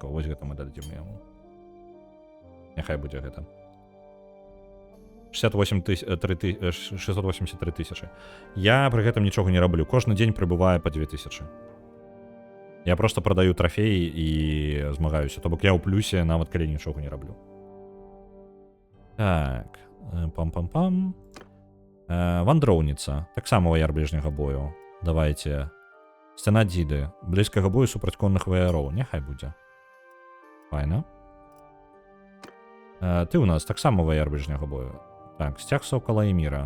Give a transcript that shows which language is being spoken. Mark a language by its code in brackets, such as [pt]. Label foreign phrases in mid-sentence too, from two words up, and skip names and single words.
[be] Вось гэта мы дадзім яму. Няхай будзе гэта. 683 тысячи. Я пры гэтым нічога не раблю. Кожны дзень прыбывае па 2000. Я просто продаю трофеі і змагаюся. То бок я ў плюсе, нават калі нічога не раблю. Так. Пам-пам-пам. Вандроўніца. Таксама ваяр бліжняга бою. Давайте. Сцяна дзіды. Блізкага бою супраць конных ваяроў. Няхай будзе. Файна. Ты у нас таксама ваяр бліжняга бою. Так, сцяг Сокала і Міра.